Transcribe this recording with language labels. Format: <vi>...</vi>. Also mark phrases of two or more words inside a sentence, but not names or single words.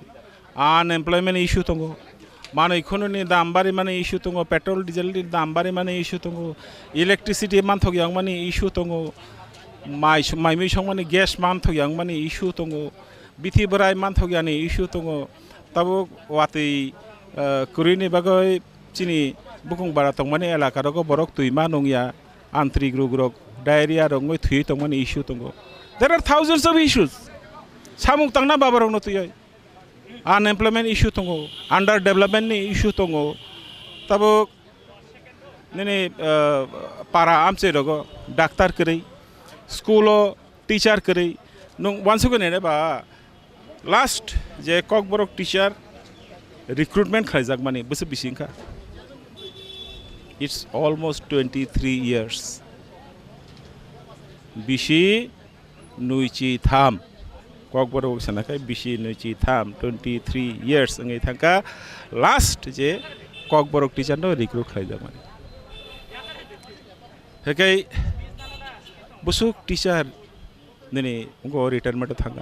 <en>Unemployment issue</en> <trp>tongo. Mano economy dam bari mane issue tongo,</trp> <en>petrol diesel</en> <trp>dam bari mane issue tongo, electricity man thog yang mane issue tongo, mai mi song mane gas man thog yang mane issue tongo, bithi barai man thog yang issue tongo, tabo wati kurini bagoi chini bukung bara tong mane elaka rogo borok tuima nongya antrik rog diarrhea rog ngoi thui tong mane issue tongo.</trp> <en>There are thousands of issues.</en> <trp>Samung tangna babarong no tuyai.</trp> <en>Unemployment issue</en> <trp>tongo,</trp> <en>underdevelopment issue</en> <trp>tongo, tabo nene para amche rogo, doctor kari, schoolo teacher kari, nung</trp> <en>once again</en> <trp>ba last je Kokborok</trp> <en>teacher recruitment</en> <trp>khaizak mani bus bisingka.</trp> <en>It's almost 23 years.</en> <trp>Bishi nuichi tham. Kokborok sanakai bishi nuichi tham 23 years ngai thangka last je Kokborok teacher no recruit khaijak mani. Hekai busuk teacher nene ungo retirement thanga.</trp>